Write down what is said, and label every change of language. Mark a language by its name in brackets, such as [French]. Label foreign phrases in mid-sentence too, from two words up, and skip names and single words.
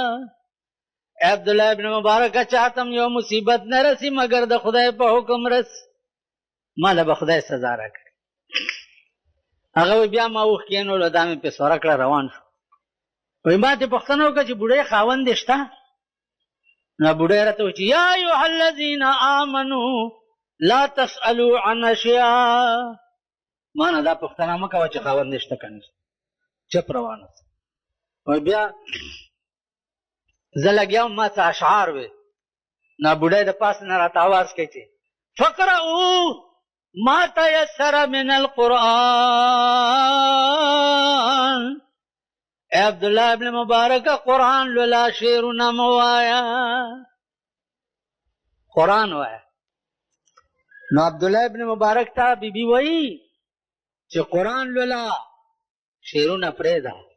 [Pashto] عبدالله ابن مبارک چاته یو مصیبت نه رسی مگر د خدای په حکم رس، ماله به خدای سزا راکړي. هغه وایي بیا ما اوښ کېنولو، دا مې پې سوره کړه، روان شو. وایي ما ترې پوښتنه وکړه چې بوډۍ خاوند دې شته؟ نو بوډۍ راته وایي چې [Arabic] یا ایها الذین آمنوا لا تسألوا عن اشیاء. [Pashto] ما نه دا پوښتنه مه کوه چې خاوند دې شته که نه شته، چپ روانه سه. وایي بیا زه لګیا وم، ما څه اشعار وې. نو بوډۍ د پاس نه راته آواز کوي چې [Arabic] فقرؤوا ما تیسر من القرآن. [Pashto] عبدالله ابن مبارک قرآن لولا، شعرونه مه وایه، قرآن وایه. نو عبدالله ابن مبارک ته بیبي وایي چې قرآن لولا، شعرونه پرېږده.